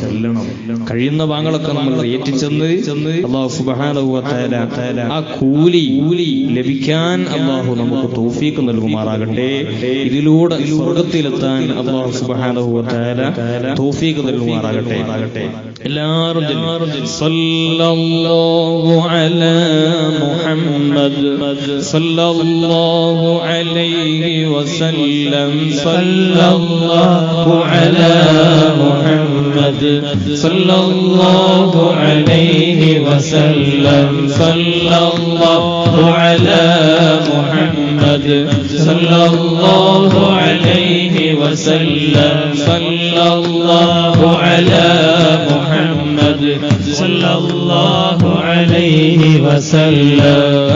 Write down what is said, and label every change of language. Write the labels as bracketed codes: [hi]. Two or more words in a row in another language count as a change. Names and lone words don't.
[ml] കഴിയുന്ന ഭാഗങ്ങളൊക്കെ നമ്മൾ ഏറ്റിച്ചെന്ന് അല്ലാഹു [ar] سبحانه وتعالى [ml] ആ കൂലി ലഭിക്കാൻ അല്ലാഹു നമുക്ക് തൗഫീഖ് നൽകുമാറാകട്ടെ. ഇതിലൂടെ സ്വർഗ്ഗത്തിലെത്താൻ അല്ലാഹു [ar] سبحانه وتعالى [ml] തൗഫീഖ് നൽകുമാറാകട്ടെ. [ar] എല്ലാവരും صلى الله عليه محمد صلى الله عليه وسلم صلى الله على محمد صلى الله عليه وسلم صلى الله على محمد صلى الله عليه وسلم صلى الله على محمد صلى الله عليه وسلم.